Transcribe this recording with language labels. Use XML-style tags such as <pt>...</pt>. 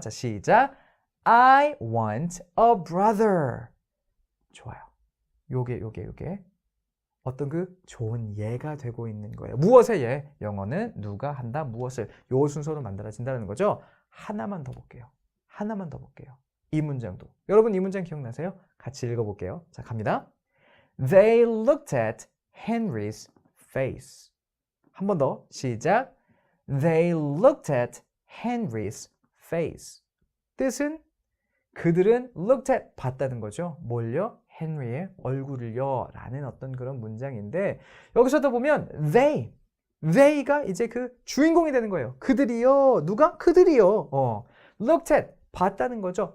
<ko>자, 시작.</ko> <en>I want a brother.</en> <ko>좋아요. 요게 어떤 그 좋은 예가 되고 있는 거예요. 무엇의 예? 영어는 누가 한다 무엇을 요 순서로 만들어진다는 거죠. 하나만 더 볼게요. 이 문장도. 여러분 이 문장 기억나세요? 같이 읽어볼게요. 자, 갑니다.</ko> <en>They looked at Henry's face.</en> <ko>한 번 더 시작.</ko> <en>They looked at Henry's face.</en> <ko>뜻은 그들은</ko> <en>looked at</en> <ko>봤다는 거죠. 뭘요? 헨리의 얼굴을요 라는 어떤 그런 문장인데 여기서도 보면 they가 이제 그 주인공이 되는 거예요. 그들이요. 누가? 그들이요.</ko> <en>looked at</en> <ko>봤다는 거죠.</ko>